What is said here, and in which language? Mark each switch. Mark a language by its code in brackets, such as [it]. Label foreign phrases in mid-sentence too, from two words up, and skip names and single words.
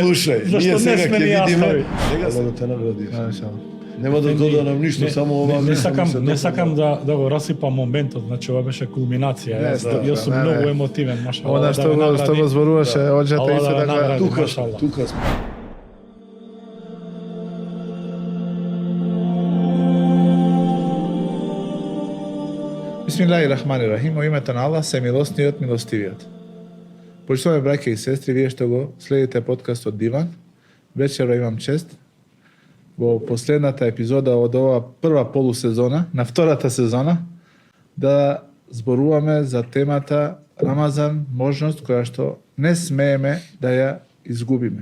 [mk] Слушај, ние сега ќе видиме. Сега да те наградиш. Нема да додадам ништо, само ова. Не сакам да го расипам моментот, значи ова беше кулминација. Јас сум многу емотивен, машалла. Она што го зборуваше, оџата и се така. Тука сме. [ar] بسم الله الرحمن الرحيم, [mk] во името на Аллах, се милосниот, милостивиот. Почитуваме браќа и сестри, вие што го следите подкастот Диван, вечера имам чест во последната епизода од ова прва полусезона, на втората сезона, да зборуваме за темата Рамазан, можност која што не смееме да ја изгубиме.